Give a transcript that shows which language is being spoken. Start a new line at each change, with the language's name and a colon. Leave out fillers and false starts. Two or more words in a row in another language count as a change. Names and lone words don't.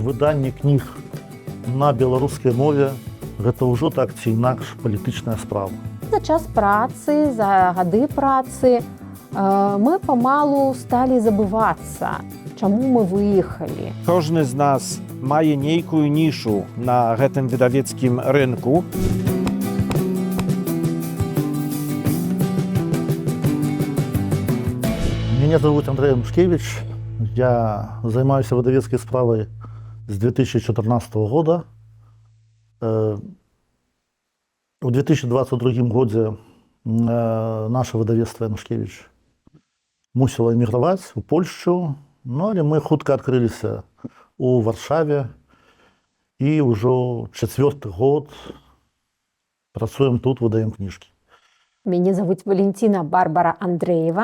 Belarusian: выданне кніг на беларускай мове гэта ўжо так ці інакш палітычная справа. За час працы, за гады працы мы памалу сталі забывацца, чаму мы выехалі. Кожны з нас мае нейкую нішу на гэтым выдавецкім рынку.
Russian: Меня зовут Андрей Анушкевич. Я занимаюсь
Belarusian: выдавецкой справой
Russian: с 2014 года. В 2022 году наше
Belarusian: выдавецтво Анушкевич мусило эміграваць у Польшу, але мы хутка адкрыліся у Варшаве і ўжо 4-й год працуем тут, выдаем кніжкі. Мяне зовут Валентина Барбара Андреева.